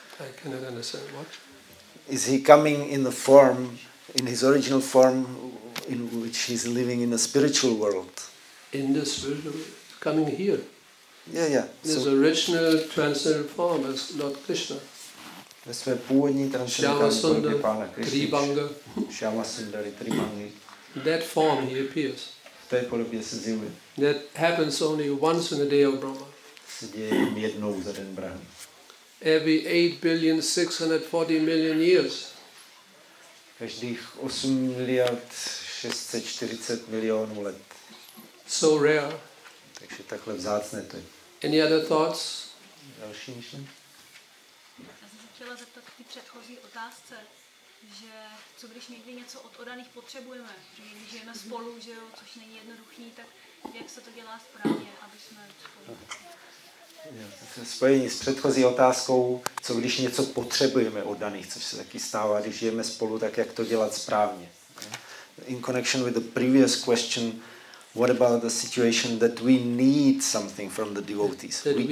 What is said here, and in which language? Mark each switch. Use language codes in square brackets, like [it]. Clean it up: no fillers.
[en] I cannot understand what. Is he coming in the form, in his original form, in which he's living in the spiritual world? In the spiritual, coming here. Yeah. His original transcendental form as Lord Krishna. [cs] Ve své původní transcendentální podobě Pána Krišny. [en] Shyamasundari, Tribangi. That form he appears. [cs] V té podobě se zjevuje. [en] That happens only once in a day of Brahma. [cs] Se děje jednou za den Brahmy. [en] Every 8,640 years. [cs] Každých 8 miliard 640 milionů let. [en] So rare. [cs] Takže takhle vzácné to je. [en] Any other thoughts? [cs] Další myšlenky? Já jsem se chtěla zeptat k té předchozí otázce. že co když někdy něco od oddaných potřebujeme, že když žijeme spolu, že jo, což není jednoduchý, tak jak se to dělá správně, aby jsme spolu. Spojení s předchozí otázkou, co když něco potřebujeme od daných, což se taky stává, když žijeme spolu, tak jak to dělat správně. [en] In connection with the previous question, what about the situation that we need something from the devotees?